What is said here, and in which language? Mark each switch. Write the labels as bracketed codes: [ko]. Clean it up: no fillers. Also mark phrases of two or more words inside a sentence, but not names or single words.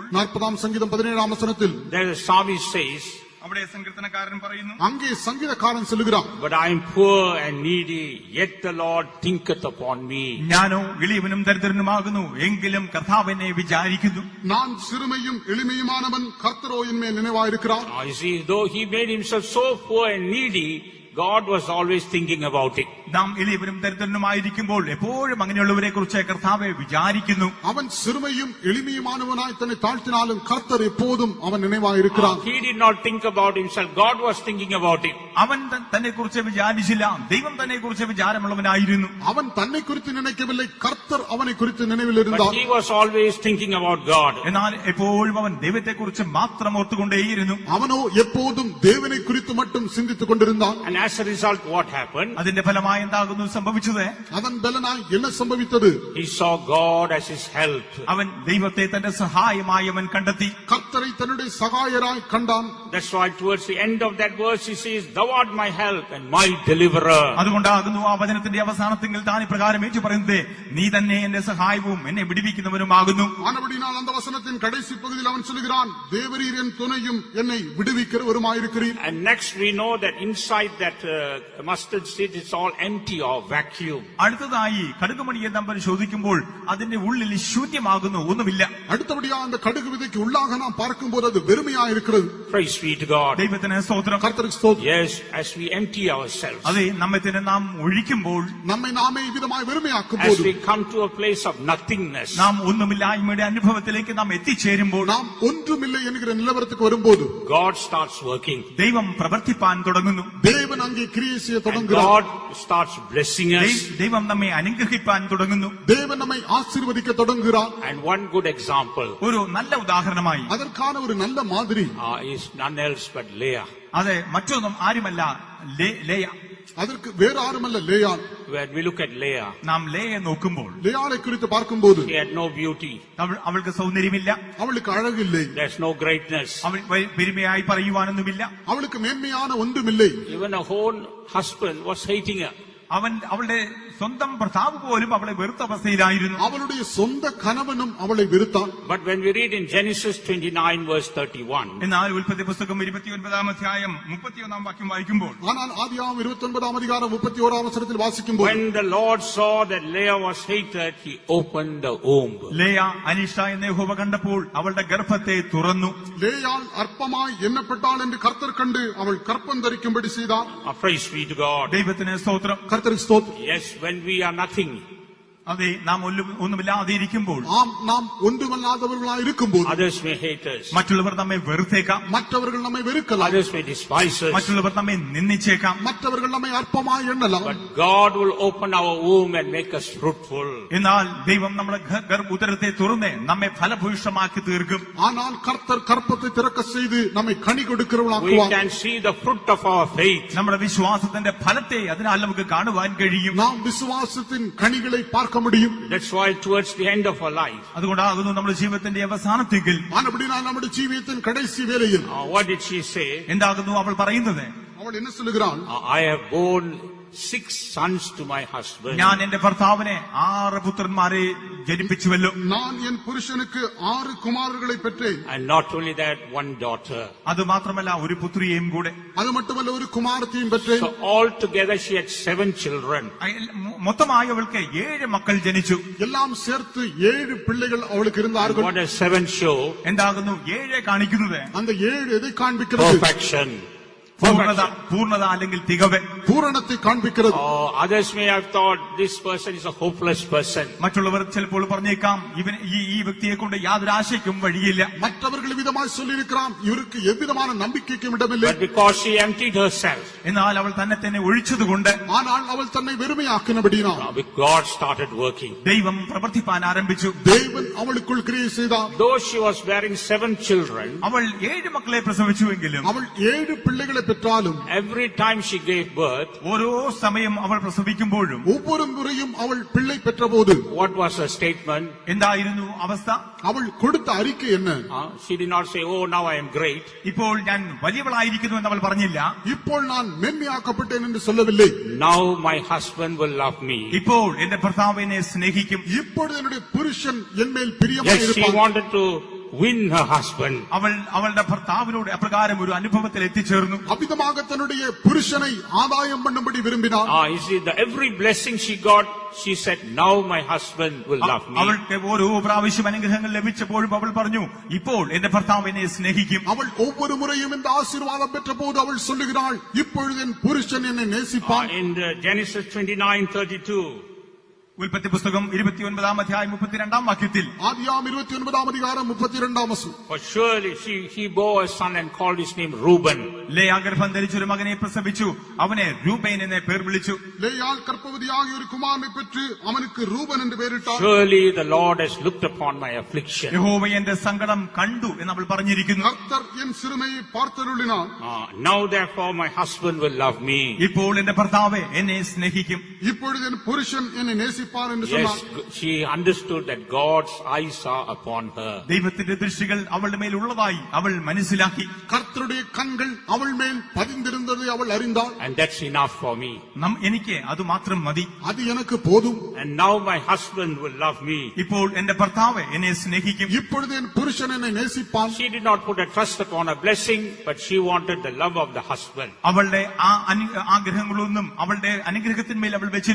[ta] 40-ஆம் சங்கீதம் 17-ஆம் வசனத்தில் [en] there the psalmist says, [ml] അവിടെ സങ്കീർത്തനക്കാരൻ പറയുന്നു, [ta] அங்கே சங்கீதக்காரன் சொல்லுகிறான், [en] but I am poor and needy, yet the Lord thinketh upon me. [ml] ഞാനോ എളിയവനും ദരിദ്രനുമാകുന്നു, എങ്കിലും കർത്താവ് എന്നെ വിചാരിക്കുന്നു. [ta] நான் சிறுமையும் எளிமையுமானவன், கர்த்தரோ என் மேல் நினைவாயிருக்கிறார். [en] You see, though he made himself so poor and needy, God was always thinking about it. [ml] നാം എളിയവനും ദരിദ്രനുമായിരിക്കുമ്പോൾ എപ്പോഴും അങ്ങനെയുള്ളവരെ കുറിച്ച് കർത്താവെ വിചാരിക്കുന്നു. [ta] அவன் சிறுமையும் எளிமையுமானவனாய் தன்னை தாழ்த்தினாலும் கர்த்தர் எப்போதும் அவன் நினைவாயிருக்கிறார். [en] He did not think about himself. God was thinking about it. [ml] അവൻ തന്നെ കുറിച്ച് വിചാരിച്ചില്ല, ദൈവം തന്നെ കുറിച്ച് വിചാരമുള്ളവനായിരുന്നു. [ta] அவன் தன்னை குறித்து நினைக்கவில்லை, கர்த்தர் அவனை குறித்து நினைவில் [en] But [ta] இருந்தார். [en] he was always thinking about God. [ml] എന്നാൽ എപ്പോഴും അവൻ ദൈവത്തെ കുറിച്ച് മാത്രം ഓർത്തുകൊണ്ടേയിരുന്നു. [ta] அவனோ எப்போதும் தேவனை குறித்து மட்டும் சிந்தித்துக் கொண்டிருந்தான். [en] And as a result, what happened? [ml] അതിന്റെ ഫലമായി എന്താകുന്നു സംഭവിച്ചത്? [ta] அதன் பலனாய் என்ன சம்பவித்தது? [en] He saw God as his help. [ml] അവൻ ദൈവത്തെ തന്റെ സഹായമായി അവൻ കണ്ടെത്തി. [ta] கர்த்தரை தன்னுடைய சகாயராய் கண்டான். [en] That's why towards the end of that verse he says, "Thou art my help and my deliverer." [ml] അതുകൊണ്ടാകുന്നു ആ വചനത്തിന്റെ അവസാനത്തിൽ താൻ ഇപ്രകാരം ഏറ്റു പറയുന്നത്, നീ തന്നെ എന്റെ സഹായവും എന്നെ വിടുവിക്കുന്നവനുമാകുന്നു. [ta] ஆனபடினால் அந்த வசனத்தின் கடைசி பகுதியில் அவன் சொல்லுகிறான், தேவரீர் என் துணையும் என்னை விடுவிக்கிறவருமாயிருக்கிறீர். [en] And next we know that inside that mustard seed it's all empty or vacuum. [ml] അടുത്തതായി കടുകുമണിയെ നാം പരിശോധിക്കുമ്പോൾ അതിന്റെ ഉള്ളിൽ ശൂന്യമാകുന്നു, ഒന്നുമില്ല. [ta] அடுத்தபடியா அந்த கடுகு விதைக்கு உள்ளாக நாம் பார்க்கும்போது அது வெறுமையாயிருக்கிறது. [en] Praise be to God. [ml] ദൈവത്തിന് സ്തോത്രം. [ta] கர்த்தருக்கு ஸ்தோத்திரம். [en] Yes, as we empty ourselves, [ml] അതെ, നമ്മെ തന്നെ നാം ഒഴിക്കുമ്പോൾ, [ta] நம்மை நாமே விதமாய் வெறுமையாக்கும் [en] as [ta] போது, [en] we come to a place of nothingness, [ml] നാം ഒന്നുമില്ലായ്മയുടെ അനുഭവത്തിലേക്ക് നാം എത്തിച്ചേരുമ്പോൾ, [ta] நாம் ஒன்றுமில்லை என்கிற நிலவரத்துக்கு வரும்போது [en] God starts working. [ml] ദൈവം പ്രവർത്തിപ്പാൻ തുടങ്ങുന്നു. [ta] தேவன் அங்கே கிரியை செய்ய [en] And [ta] தொடங்குகிறார். [en] God starts blessing us. [ml] ദൈവം നമ്മെ അനുഗ്രഹിപ്പാൻ തുടങ്ങുന്നു. [ta] தேவன் நம்மை ஆசீர்வதிக்க தொடங்குகிறார். [en] And one good example [ml] ഒരു നല്ല ഉദാഹരണമായി [ta] அதற்கான ஒரு நல்ல மாதிரி [en] is none else but Leah. [ml] അതെ, മറ്റൊന്നും ആരുമല്ല, ലേയ. [ta] அதற்கு வேறு யாருமல்ல, லேயாள். [en] When we look at Leah, [ml] നാം ലേയെ നോക്കുമ്പോൾ [ta] லேயாளை குறித்து பார்க்கும்போது [en] she had no beauty. [ml] അവൾക്ക് സൗന്ദര്യമില്ല, [ta] அவளுக்கு அழகில்லை, [en] There's no greatness. [ml] അവൾ പെരുമയായി പറയുവാനൊന്നുമില്ല. [ta] அவளுக்கு மேன்மையான ஒன்றுமில்லை. [en] Even her own husband was hating her. [ml] അവളുടെ സ്വന്തം ഭർത്താവ് പോലും അവളെ വെറുത്ത അവസ്ഥയിലായിരുന്നു. [ta] അവളുடைய சொந்த கணவனும் அவளை வெறுத்தான். [en] But when we read in Genesis 29 verse 31, [ml] എന്നാൽ ഉൽപ്പത്തി പുസ്തകം 29 അധ്യായം 31 വാക്യം വായിക്കുമ്പോൾ, [ta] ஆனால் ஆதியாகமம் 29 அதிகாரம் 31 வசனத்தில் வாசிக்கும்போது, [en] when the Lord saw that Leah was hated, he opened the womb. [ml] ലേയ അനിഷ്ട എന്ന് യഹോവ കണ്ടപ്പോൾ അവളുടെ ഗർഭത്തെ തുറന്നു. [ta] லேயாள் அற்பமாய் எண்ணப்பட்டாள் என்று கர்த்தர் கண்டு அவள் கற்பம் தரிக்கும்படி செய்தார். [en] Praise be to God. [ml] ദൈവത്തിന് സ്തോത്രം. [ta] கர்த்தருக்கு ஸ்தோத்திரம். [en] Yes, when we are nothing, [ml] അതെ, നാം ഒന്നുമില്ലാതെ ഇരിക്കുമ്പോൾ, [ta] ஆம், நாம் ஒன்றுமல்லாதவர்களாய் இருக்கும்போது [en] others may hate us, [ml] മറ്റുള്ളവർ നമ്മെ വെറുത്തേക്കാം, [ta] மற்றவர்கள் நம்மை வெறுக்கலாம், [en] others may despise us, [ml] മറ്റുള്ളവർ നമ്മെ നിന്ദിച്ചേക്കാം. [ta] மற்றவர்கள் நம்மை அற்பமாய் எண்ணலாம். [en] but God will open our womb and make us fruitful. [ml] എന്നാൽ ദൈവം നമ്മുടെ ഉദരത്തെ തുറന്ന് നമ്മെ ഫലഭൂയിഷ്ടമാക്കി തീർക്കും. [ta] ஆனால் கர்த்தர் கற்பத்தை திறக்க செய்து நம்மை கனி [en] We [ta] கொடுக்கிறவர்களாக்குவார். [en] can see the fruit of our faith. [ml] നമ്മുടെ വിശ്വാസത്തിന്റെ ഫലത്തെ അതിനാൽ നമുക്ക് കാണുവാൻ കഴിയും. [ta] நாம் விசுவாசத்தின் கனிகளை பார்க்க முடியும். [en] That's why towards the end of our life, [ml] അതുകൊണ്ടാകുന്നു നമ്മുടെ ജീവിതത്തിന്റെ അവസാനത്തെങ്കിൽ, [ta] ஆனபடினால் நம்முடைய ஜீவியத்தின் கடைசி வேளையில் [en] what did she say? [ml] എന്താകുന്നു അവൾ പറയുന്നത്? [ta] அவள் என்ன சொல்லுகிறாள்? [en] I have borne 6 sons to my husband. [ml] ഞാൻ എന്റെ ഭർത്താവിനെ 6 പുത്രന്മാരെ ജനിപ്പിച്ചുവല്ലോ. [ta] நான் என் புருஷனுக்கு 6 குமாரர்களை பெற்றேன். [en] And not only that, 1 daughter. [ml] അത് മാത്രമല്ല, ഒരു പുത്രിയെയും കൂടെ. [ta] அது மட்டுமல்ல, ஒரு குமாரத்தையும் பெற்றேன். [en] So altogether she had 7 children. [ml] മൊത്തമായി അവൾക്ക് 7 മക്കൾ ജനിച്ചു. [ta] எல்லாம் சேர்த்து 7 பிள்ளைகள் அவளுக்கு இருந்தார்கள். [en] What does 7 show? [ml] എന്താകുന്നു 7 കാണിക്കുന്നത്? [ta] அந்த 7 எதை காண்பிக்கிறது? [en] Perfection. [ml] പൂർണ്ണത അല്ലെങ്കിൽ തികവ്, [ta] பூரணத்தை காண்பிக்கிறது. [en] Others may have thought this person is a hopeless person. [ml] മറ്റുള്ളവർ ചിലപ്പോൾ പറഞ്ഞേക്കാം, ഈ വ്യക്തിയെ കൊണ്ട് യാതൊരു ആശയ്ക്കും വഴിയില്ല. [ta] மற்றவர்கள் விதமாய் சொல்லியிருக்கிறான், இவருக்கு எவ்விதமான நம்பிக்கைக்கும் இடமில்லை. [en] But because she emptied herself, [ml] എന്നാൽ അവൾ തന്നെ ഒഴിച്ചതുകൊണ്ട്, [ta] ஆனால் அவள் தன்னை வெறுமையாக்கினபடியினால் [en] God started working. [ml] ദൈവം പ്രവർത്തിപ്പാൻ ആരംഭിച്ചു. [ta] தேவன் அவளுக்குள் கிரியை செய்தார். [en] Though she was bearing 7 children, [ml] അവൾ 7 മക്കളെ പ്രസവിച്ചുവെങ്കിലും, [ta] அவள் 7 பிள்ளைகளை பெற்றாலும், [en] every time she gave birth, [ml] ഓരോ സമയം അവൾ പ്രസവിക്കുമ്പോഴും, [ta] ஒவ்வொரு முறையும் அவள் பிள்ளை பெற்றபோது [en] what was her statement? [ml] എന്തായിരുന്നു അവസ്ഥ? [ta] அவள் கொடுத்த அறிக்கை என்ன? [en] She did not say, oh, now I am great. [ml] ഇപ്പോൾ ഞാൻ വലിയവളായിരിക്കുന്നു എന്ന് അവൾ പറഞ്ഞില്ല. [ta] ഇപ്പോൾ நான் மென்மையாக்கப்பட்டேன் என்று சொல்லவில்லை. [en] Now my husband will love me. [ml] ഇപ്പോൾ എന്റെ ഭർത്താവ് എന്നെ സ്നേഹിക്കും. [ta] இப்பொழுது என்னுடைய புருஷன் என்மேல் [en] Yes, [ta] பிரியமாய் [en] she [ta] இருப்பான். [en] wanted to win her husband. [ml] അവളുടെ ഭർത്താവിനോട് അപ്രകാരം ഒരു അനുഭവത്തിൽ എത്തിച്ചേർന്നു. [ta] அபிதமாக தன்னுடைய புருஷனை ஆதாயம் பண்ணும்படி விரும்பினார். [en] You see, every blessing she got, she said, now my husband will love me. [ml] അവൾക്ക് ഓരോ പ്രാവശ്യം അനുഗ്രഹങ്ങൾ ലഭിച്ചപ്പോഴും അവൾ പറഞ്ഞു, ഇപ്പോൾ എന്റെ ഭർത്താവ് എന്നെ സ്നേഹിക്കും. [ta] அவள் ஒவ்வொரு முறையும் இந்த ஆசீர்வாதம் பெற்ற போது அவள் சொல்லுகிறாள், இப்பொழுது என் புருஷன் என்னை நேசிப்பான். [en] In Genesis 29:32, [ml] ഉൽപ്പത്തി പുസ്തകം 29 അധ്യായം 32 വാക്യത്തിൽ, [ta] ஆதியாகமம் 29 அதிகாரம் 32 வசனம், [en] for surely he bore a son and called his name Reuben. [ml] ലേയാ ഗർഭം ധരിച്ചൊരു മകനെ പ്രസവിച്ചു, അവനെ രൂബേൻ എന്നെ പേർ വിളിച്ചു. [ta] லேயாள் கர்ப்பவதியாகிய ஒரு குமாரனை பெற்று அவனுக்கு ரூபன் என்று பெயரிட்டார். [en] Surely the Lord has looked upon my affliction. [ml] യഹോവ എന്റെ സങ്കടം കണ്ടു എന്ന് അവൾ പറഞ്ഞിരിക്കുന്നു. [ta] கர்த்தர் என் சிறுமையை பார்த்தருளினார். [en] Now therefore my husband will love me. [ml] ഇപ്പോൾ എന്റെ ഭർത്താവ് എന്നെ സ്നേഹിക്കും. [ta] இப்பொழுது என் புருஷன் என்னை நேசிப்பார் என்று [en] Yes, [ta] சொன்னார். [en] she understood that God's eyes are upon her. [ml] ദൈവത്തിന്റെ ദൃഷ്ടികൾ അവളുടെ മേൽ ഉള്ളതായി അവൾ മനസ്സിലാക്കി. [ta] கர்த்தருடைய கண்கள் அவள் மேல் பதிந்திருந்ததை அவள் அறிந்தாள். [en] And that's enough for me. [ml] എനിക്ക് അത് മാത്രം മതി. [ta] அது எனக்கு போதும். [en] And now my husband will love me. [ml] ഇപ്പോൾ എന്റെ ഭർത്താവ് എന്നെ സ്നേഹിക്കും. [ta] இப்பொழுது என் புருஷன் என்னை நேசிப்பான். [en] She did not put a trust upon a blessing, but she wanted the love of the husband. [ml] അവളുടെ ആ ആഗ്രഹങ്ങളൊന്നും അവളുടെ അനുഗ്രഹത്തിന്മേൽ അവൾ വെച്ചില്ല.